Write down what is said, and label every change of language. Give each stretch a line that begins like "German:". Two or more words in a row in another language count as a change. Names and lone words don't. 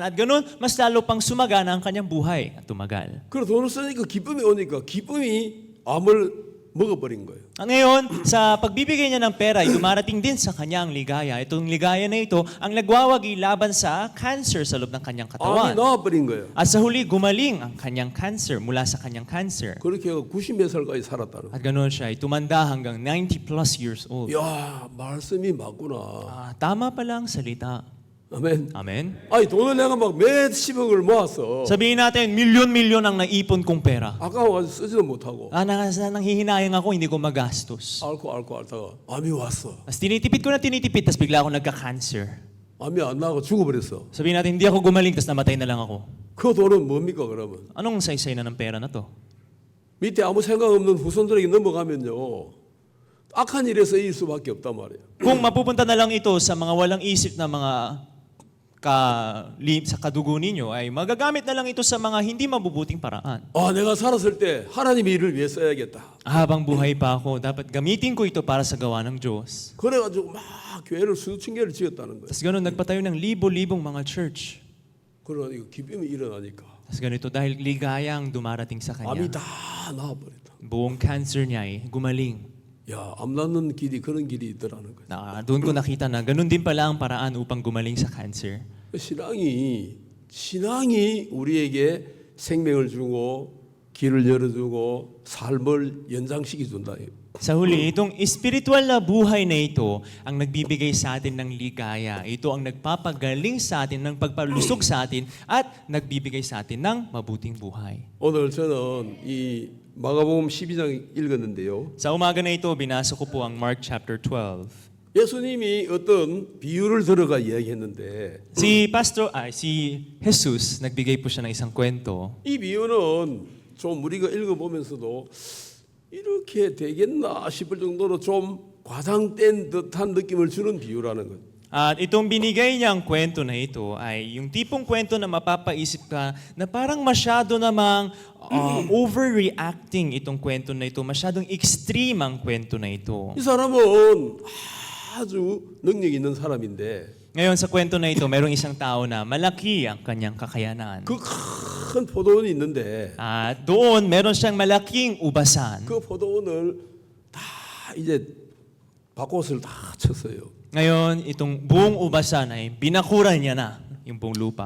Filipino: At ganun, mas lalo pang sumagana ang kanyang buhay at tumagal.
Korean: 그래 돈을 쓰니까 기쁨이 오니까 기쁨이 암을 먹어버린 거예요.
Filipino: At ngayon, sa pagbibigay niya ng pera, ay dumarating din sa kanya ang ligaya. Itong ligaya na ito ang nagwawagi laban sa cancer sa loob ng kanyang
Korean: 암이
Filipino: katawan.
Korean: 나와버린 거예요.
Filipino: At sa huli, gumaling ang kanyang cancer mula sa kanyang cancer.
Korean: 그렇게 해서 90몇 살까지 살았다는 거예요.
Filipino: At ganoon siya, ay tumanda hanggang 90
English: plus years old.
Korean: 야 말씀이 맞구나.
Filipino: Tama pala ang salita.
Korean: 아멘.
Filipino: Amen?
Korean: 아니 돈을 내가 막 몇십억을 모았어.
Filipino: Sabihin natin, milyon-milyon ang naipon kong pera.
Korean: 아까워가지고 쓰지도 못하고
Filipino: Nanghihinayang ako, hindi ko magastos.
Korean: 앓고 앓다가 암이 왔어.
Filipino: Tapos tinitipid ko na tinitipid, tapos bigla ako nagka-cancer.
Korean: 암이 안 나고 죽어버렸어.
Filipino: Sabihin natin, hindi ako gumaling, tapos namatay na lang ako.
Korean: 그 돈은 뭡니까 그러면?
Filipino: Anong saysay na ng pera na to?
Korean: 밑에 아무 생각 없는 후손들에게 넘어가면요 악한 일에 쓰일 수밖에 없단 말이에요.
Filipino: Kung mapupunta na lang ito sa mga walang isip na mga sa kadugo ninyo, ay magagamit na lang ito sa mga hindi mabubuting paraan.
Korean: 아 내가 살았을 때 하나님의 일을 위해 써야겠다.
Filipino: Habang buhay pa ako, dapat gamitin ko ito para sa gawa ng Diyos.
Korean: 그래가지고 막 교회를 수천 개를 지었다는 거예요.
Filipino: Tapos ganun, nagpatayo ng libo-libong mga church.
Korean: 그러니까 기쁨이 일어나니까
Filipino: Tapos ganito, dahil ligaya ang dumarating sa
Korean: 암이
Filipino: kanya,
Korean: 다 나와버렸다.
Filipino: buong cancer niya ay gumaling.
Korean: 야, 암 낫는 길이 그런 길이 있더라는 거예요.
Filipino: Doon ko nakita na ganun din pala ang paraan upang gumaling sa cancer.
Korean: 신앙이 우리에게 생명을 주고 길을 열어주고 삶을 연장시켜 준다.
Filipino: Sa huli, itong espiritual na buhay na ito ang nagbibigay sa atin ng ligaya. Ito ang nagpapagaling sa atin, ng pagpalusog sa atin at nagbibigay sa atin ng mabuting buhay.
Korean: 오늘 저는 이 마가복음 12장 읽었는데요.
Filipino: Sa umaga na ito, binasa ko po ang Mark chapter 12.
Korean: 예수님이 어떤 비유를 들어가 이야기했는데
Filipino: Si Jesus, nagbigay po siya ng isang kwento.
Korean: 이 비유는 좀 우리가 읽어보면서도 이렇게 되겠나 싶을 정도로 좀 과장된 듯한 느낌을 주는 비유라는 거예요.
Filipino: At itong binigay niyang kwento na ito ay yung tipong kwento na mapapaisip ka na parang masyado namang overreacting itong kwento na ito. Masyadong extreme ang kwento na ito.
Korean: 이 사람은 아주 능력 있는 사람인데
Filipino: Ngayon sa kwento na ito, merong isang tao na malaki ang kanyang kakayanan.
Korean: 그 큰 포도원이 있는데
Filipino: At doon, meron siyang malaking ubasan.
Korean: 그 포도원을 다 이제 밭꽃을 다 쳤어요.
Filipino: Ngayon, itong buong ubasan ay binakuran niya na yung buong lupa.